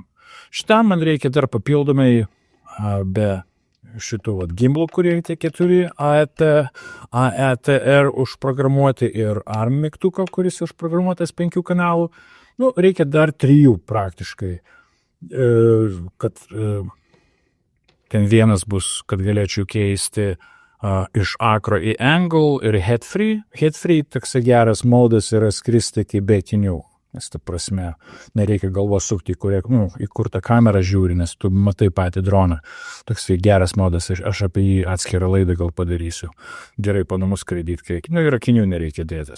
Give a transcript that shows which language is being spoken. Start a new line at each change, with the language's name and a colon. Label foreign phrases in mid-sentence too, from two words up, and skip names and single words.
Lithuanian: Šitam man reikia dar papildomai be šitų gimbalų, kurie tie 4 AETR užprogramuoti ir ARM mygtuko, kuris užprogramuotas 5 kanalų. Reikia dar 3 praktiškai. Kad ten vienas bus, kad galėčiau keisti iš acro į angle ir
English: head free. Head free
Lithuanian: toksai geras modas yra skristi iki be akinių. Nes ta prasme, nereikia galvos sukti, į kur tą kamerą žiūri, nes tu matai patį droną. Toksai geras modas, aš apie jį atskirą laidą gal padarysiu. Gerai po namus skraidyti, ir akinių nereikia dėtis.